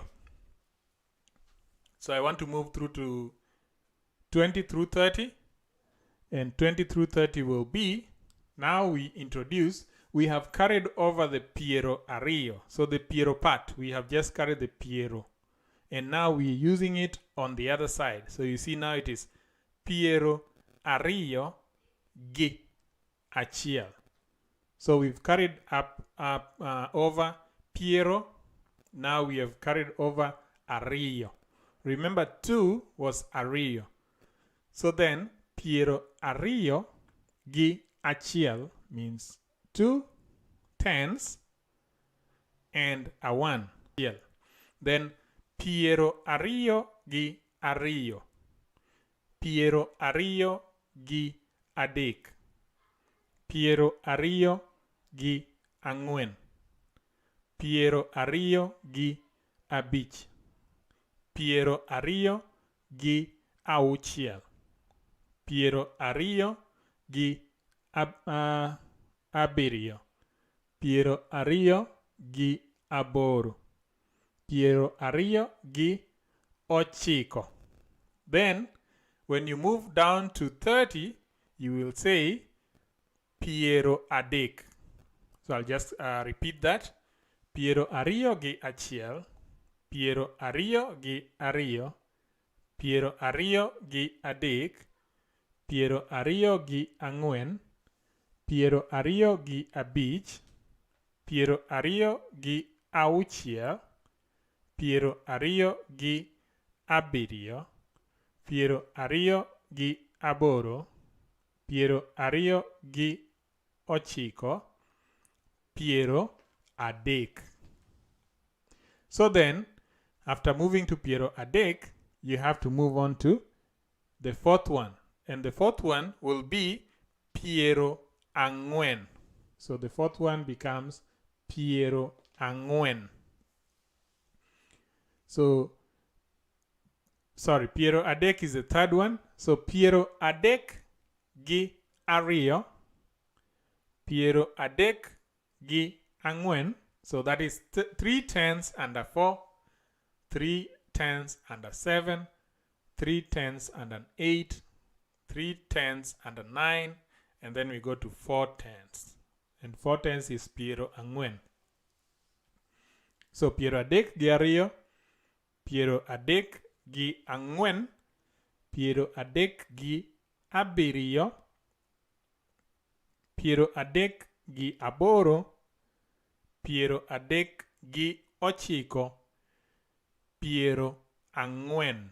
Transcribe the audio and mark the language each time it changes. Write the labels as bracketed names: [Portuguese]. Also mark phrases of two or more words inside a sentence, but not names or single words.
[English] So I want to move through to 20 through 30. And 20 through 30 will be, now we have carried over the [Luo (Kenya and Tanzania)] piero ariyo. [English] So the piero part, we have just carried the piero. And now we're using it on the other side. So you see now it is [Luo (Kenya and Tanzania)] piero ariyo gi achiel. [English] So we've carried over piero. Now we have carried over ariyo. Remember 2 was ariyo. So then [Luo (Kenya and Tanzania)] piero ariyo gi achiel [English] means 2 tens and a 1. [Luo (Kenya and Tanzania)] Then piero ariyo gi ariyo. Piero ariyo gi adek. Piero ariyo gi ang'wen. Piero ariyo gi abich. Piero ariyo gi auchiel. Piero ariyo gi abiriyo. Piero ariyo gi aboro. Piero ariyo gi ochiko. [English] Then, when you move down to 30, you will say [Luo (Kenya and Tanzania)] piero adek. [English] So I'll just repeat that. [Luo (Kenya and Tanzania)] Piero ariyo gi achiel. Piero ariyo gi ariyo. Piero ariyo gi adek. Piero ariyo gi ang'wen. Piero ariyo gi abich. Piero ariyo gi auchiel. Piero ariyo gi abiriyo. Piero ariyo gi aboro. Piero ariyo gi ochiko. Piero adek. [English] So then, after moving to [Luo (Kenya and Tanzania)] piero adek, [English] you have to move on to the fourth one. And the fourth one will be [Luo (Kenya and Tanzania)] piero ang'wen. [English] So the fourth one becomes [Luo (Kenya and Tanzania)] piero ang'wen. [English] So, sorry, [Luo (Kenya and Tanzania)] piero adek [English] is the third one. [Luo (Kenya and Tanzania)] So piero adek gi ariyo. Piero adek gi ang'wen. [English] So that is 3 tens under 4, 3 tens under 7, 3 tens under 8, 3 tens under 9, and then we go to 4 tens. And 4 tens is [Luo (Kenya and Tanzania)] piero ang'wen. So piero adek gi ariyo, piero adek gi ang'wen, piero adek gi abiriyo, piero adek gi aboro, piero adek gi ochiko, piero ang'wen.